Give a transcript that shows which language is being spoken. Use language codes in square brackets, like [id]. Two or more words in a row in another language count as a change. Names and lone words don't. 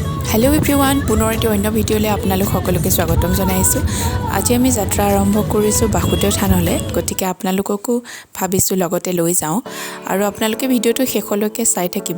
[en] Hello everyone [as] পুনৰ এটি অন্য ভিডিঅ'লৈ আপোনালোক সকলোকে স্বাগতম জনাইছোঁ। আজি আমি যাত্ৰা আৰম্ভ কৰিছো বাসুদেৱ থানলৈ। গতিকে আপোনালোককো ভাবিছো লগতে লৈ যাওঁ আৰু আপোনালোকে ভিডিওটো শেষলৈকে চাই থাকিব।